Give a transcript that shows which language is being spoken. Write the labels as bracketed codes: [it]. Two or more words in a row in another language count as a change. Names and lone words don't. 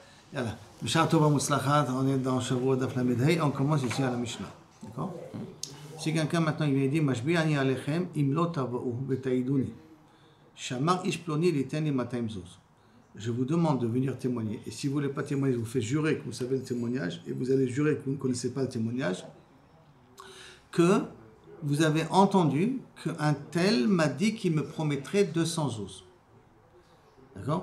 [he] Yalla. בשעה טובה ומוצלחת, [fr] on est dans Shavuot [he] דף למ"ד ה"א, [fr] on commence ici à la Mishnah. D'accord? Si quelqu'un maintenant il vient dire [he] משביעני עליכם אם לא תבואו ותעידוני שאמר איש פלוני ליתן לי 200 זוז. [fr] Je vous demande de venir témoigner. Et si vous ne voulez pas témoigner, je vous fais jurer que vous savez le témoignage, et vous allez jurer que vous ne connaissez pas le témoignage, que vous avez entendu qu'un tel m'a dit qu'il me promettrait 200 zuz. D'accord?